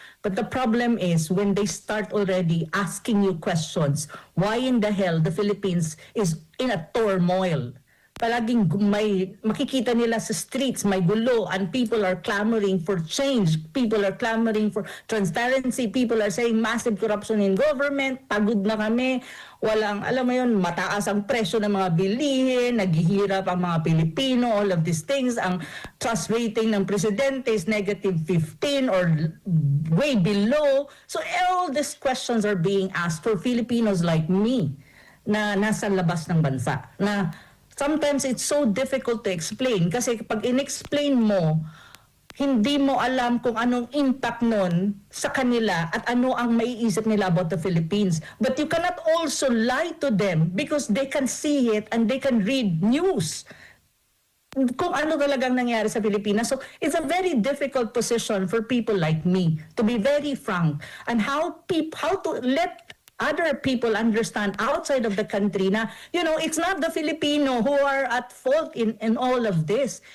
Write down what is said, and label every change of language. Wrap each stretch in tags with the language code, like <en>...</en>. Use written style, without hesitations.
<en>But the problem is when they start already asking you questions, why in the hell the Philippines is in a turmoil?</en> <tl>Palaging may makikita nila sa streets, may gulo,</tl> <en>and people are clamoring for change. People are clamoring for transparency. People are saying massive corruption in government.</en> <tl>Pagod na kami. Walang, alam mo yun, mataas ang presyo ng mga bilihin, naghihirap ang mga Pilipino,</tl> <en>all of these things.</en> <tl>Ang trust rating ng presidente is -15 or way below.</tl> <en>So all these questions are being asked for Filipinos like me</en> <tl>na nasa labas ng bansa.</tl> <en>Na sometimes it's so difficult to explain</en> <tl>kasi pag in-explain mo, hindi mo alam kung anong impact nun sa kanila at ano ang maiisip nila</tl> <en>about the Philippines. But you cannot also lie to them because they can see it and they can read news</en> <tl>kung ano talagang nangyari sa Pilipinas.</tl> <en>So it's a very difficult position for people like me, to be very frank, and how to let other people understand outside of the country na, it's not the Filipino who are at fault in all of this.</en>